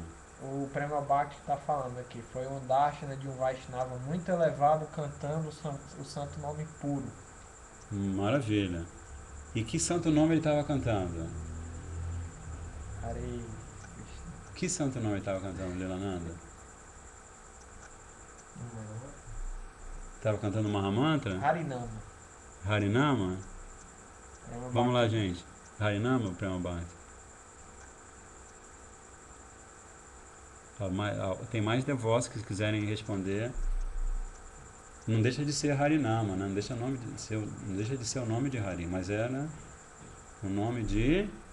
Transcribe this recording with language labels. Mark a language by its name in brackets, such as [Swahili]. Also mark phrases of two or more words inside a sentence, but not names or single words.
[Portuguese] O Prema Bhakti está falando aqui, foi um Darshana de um Vaishnava muito elevado cantando o santo nome puro. Maravilha. E que santo nome ele estava cantando? Hare Krishna. Que santo nome ele estava cantando, Lilananda? Estava cantando Mahamantra? Harinama. Harinama? Prema Vamos lá, Bhakti. gente. Harinama, Prema Bhakti? Tem mais devotos que quiserem responder. Não deixa de ser Harinama, né? Não deixa de ser o nome de Hari, mas era o nome de...